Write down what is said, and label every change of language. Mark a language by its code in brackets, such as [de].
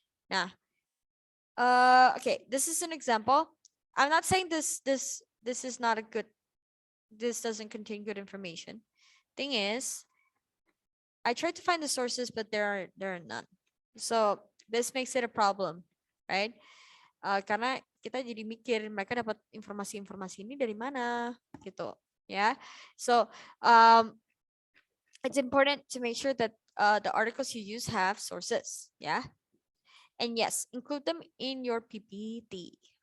[en] Now, okay, this is an example. I'm not saying this is not a good this doesn't contain good information. Thing is, I tried to find the sources, but there are none. So this makes it a problem, right? [id] Karena kita jadi mikir mereka dapat informasi-informasi ini dari mana, gitu, ya. [en] So it's important to make sure that the articles you use have sources, yeah. And yes, include them in your PPT.